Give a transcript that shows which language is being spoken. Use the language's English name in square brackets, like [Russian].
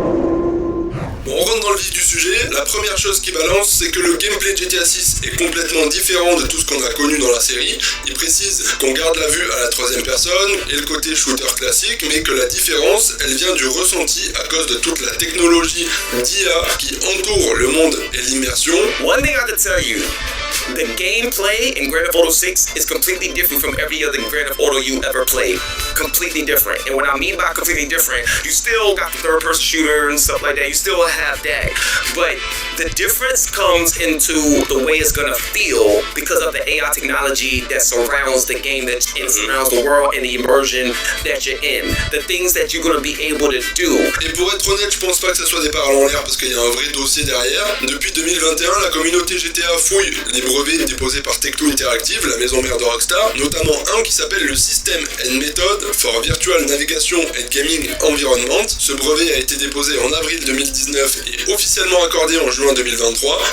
[French] Bon, on rentre dans le vif du sujet. La première chose qui balance, c'est que le gameplay de GTA 6 est complètement différent de tout ce qu'on a connu dans la série. Il précise qu'on garde la vue à la troisième personne et le côté shooter classique, mais que la différence, elle vient du ressenti à cause de toute la technologie d'IA qui entoure le monde et l'immersion. [English] One thing I have to tell you, the gameplay in Grand Theft Auto 6 is completely different from every other Grand Theft Auto you ever played. Completely different. And what I mean by completely different, you still got the third-person shooter and stuff like that. You still have that. But the difference comes into the way it's gonna feel because of the AI technology that surrounds the game, that surrounds the world and the immersion that you're in. The things that you're gonna be able to do. [French] Et pour être honnête, je pense pas que ça soit des paroles en l'air parce qu'il y a un vrai dossier derrière. Depuis 2021, la communauté GTA fouille les brevets déposés par Tech2 Interactive, la maison mère de Rockstar, notamment un qui s'appelle le System and Method for Virtual Navigation and Gaming Environment. Ce brevet a été déposé en avril 2019 et officiellement accordé en juin 2023.